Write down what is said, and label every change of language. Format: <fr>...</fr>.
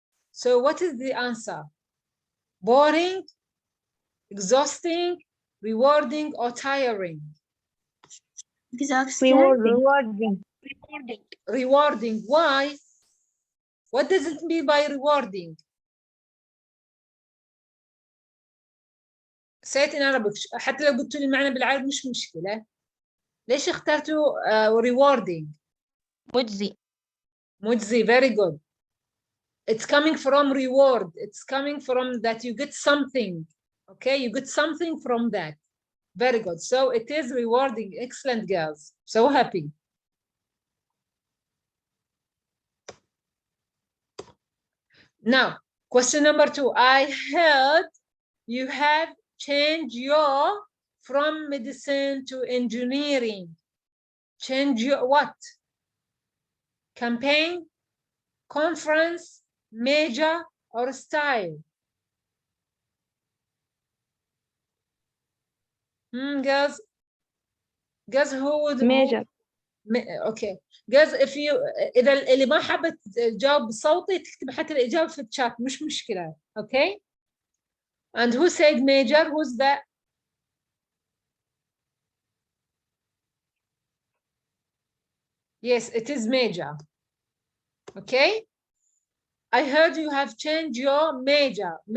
<en>So what is the answer? Boring, exhausting, rewarding, or tiring? Exhausting. Rewarding. Rewarding. Why? What does it mean by rewarding? Say it in Arabic.</en> <ar>حتى لو قلتوا لي المعنى بالعربي مش مشكلة. ليش اخترتوا rewarding؟ مجزي.</ar> <en>مجزي. Very good. It's coming from reward. It's coming from that you get something. Okay, you get something from that. Very good. So it is rewarding. Excellent, girls. So happy. Now, question number 2. I heard you have changed from medicine to engineering. Change your what? Campaign, conference, major, or style? Guys, who would? Major.</en> <ar>اوكي جاز اذا اللي ما حابه تجاوب بصوتي تكتب حتى الاجابه في الشات مش مشكله.</ar> <en>Okay and who said major? who's that? Yes, it is major. Okay, I heard you have changed your major.</en>